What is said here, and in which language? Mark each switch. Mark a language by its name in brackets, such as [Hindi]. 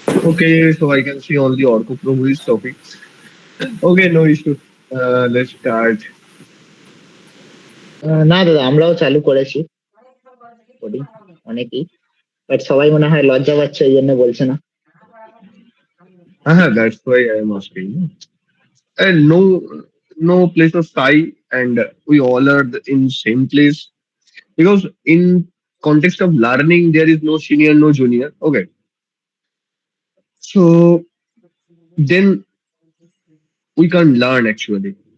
[English] Okay, so I can see only Orko Pro who is talking. Okay, no issue. Let's start. [Bangla] না দাদা, আমরাও চালু করেছি coding অনেকেই, বাট সবাই মনে হয় লজ্জা পাচ্ছে, এই জন্য বলছে না। [English] That's why I am asking. And no place of sky, and we all are in same place, because in context of learning there is no senior, no junior. Okay, so then we can't learn actually.